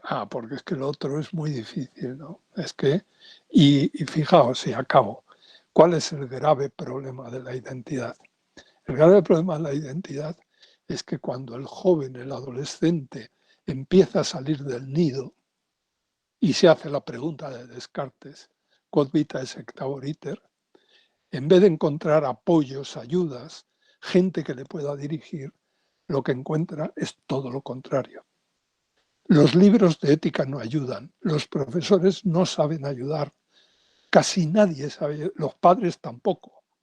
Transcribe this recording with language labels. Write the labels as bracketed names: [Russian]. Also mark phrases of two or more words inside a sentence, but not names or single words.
[Spanish] Porque es que lo otro es muy difícil, ¿no? Es que, y fijaos, y acabo, ¿cuál es el grave problema de la identidad? El grave problema de la identidad es que cuando el joven, el adolescente, empieza a salir del nido y se hace la pregunta de Descartes, [Latin] quod vitae sectabor iter, [Spanish] en vez de encontrar apoyos, ayudas, gente que le pueda dirigir, lo que encuentra es todo lo contrario. Los libros de ética no ayudan, los profesores no saben ayudar, casi nadie sabe, los padres tampoco.